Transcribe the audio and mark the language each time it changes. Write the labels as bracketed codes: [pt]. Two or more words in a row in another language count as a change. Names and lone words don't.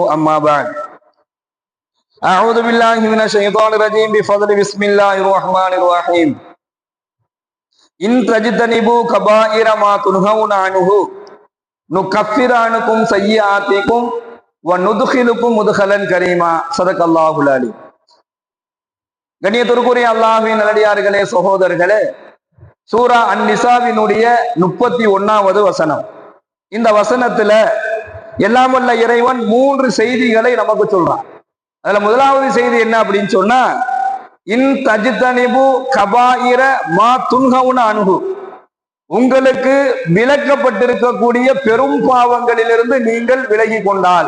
[ar] أما بعد، أعوذ بالله من الشيطان الرجيم بفضل بسم الله الرحمن الرحيم. إن تجتنبوا كبائر ما تنهون عنه نكفر عنكم سيئاتكم وندخلكم مدخلا كريما. صدق الله العليم. [ta] கண்ணியத்திற்குரிய அல்லாஹ்வின் நல்லடியார்களே, சகோதரர்களே, சூரா அன்-நிசாவினுடைய 31வது வசனம். இந்த வசனத்துல எல்லாம் வல்ல இறைவன் 3 செய்திகளை நமக்கு சொல்றான். அதுல முதலாவது செய்தி என்ன அப்படின்னு சொன்னா, [ar] إن تجتنبوا كبائر ما تنهون عنه, [ta] உங்களுக்கு விலக்கப்பட்டிருக்கக்கூடிய பெரும் பாவங்களிலிருந்து நீங்கள் விலகி கொண்டால்.